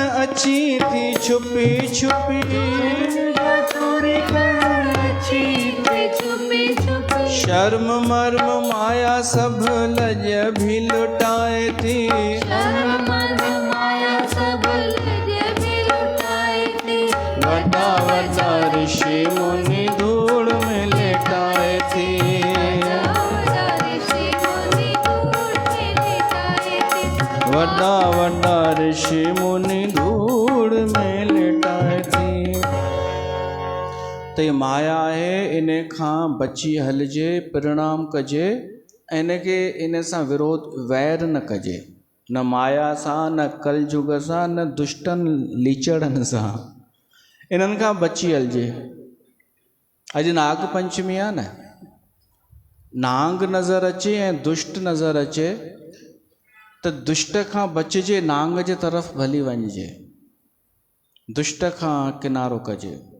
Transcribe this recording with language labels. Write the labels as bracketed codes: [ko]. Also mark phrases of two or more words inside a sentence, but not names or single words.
[sd] अची थी छुपी छुपी, चोरी कर अच्छी थी छुपी छुपी, शर्म मर्म माया सब लज भी लुटाए थी। शर्म माया सब लज भी लुटाई थी। वॾा वॾा ऋषि मुनि धूड़ में लेटाए थी। वॾा वॾा ऋषि मुनि धूड़ में लेटाए थी। त ये माया आहे, इन खां बची हलिजे, परिणाम कजे, इनखे इन सां विरोध वैर न कजे, न माया सां, न कलयुग सां, न दुष्टनि लीचड़नि सां, इन्हनि खां बची हलिजे। अॼु नाग पंचमी आहे न, नांग नज़र अचे ऐं दुष्ट नज़र अचे त दुष्ट खां बचिजे, नांग जे तरफ़ भली वञिजे, दुष्ट खां किनारो कजे।